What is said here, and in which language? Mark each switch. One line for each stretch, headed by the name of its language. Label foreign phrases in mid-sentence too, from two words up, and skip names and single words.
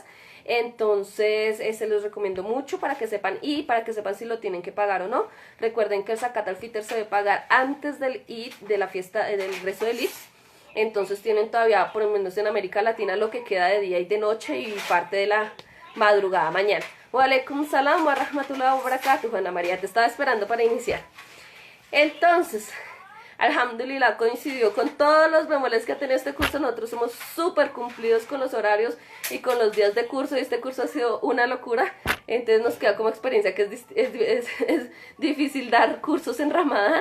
Spanish: Entonces se los recomiendo mucho para que sepan y para que sepan si lo tienen que pagar o no. Recuerden que el
Arabic: زكاة الفطر
Spanish: se debe pagar antes del Eid, de la fiesta, del resto del Eid. Entonces tienen todavía, por lo menos en América Latina, lo que queda de día y de noche y parte de la madrugada mañana.
Arabic: وعليكم السلام ورحمة الله وبركاته.
Spanish: Ana María, te estaba esperando para iniciar. Entonces, Alhamdulillah coincidió con todos los bemoles que ha tenido este curso. Nosotros somos súper cumplidos con los horarios y con los días de curso, y este curso ha sido una locura. Entonces nos queda como experiencia que es difícil dar cursos en Ramadán.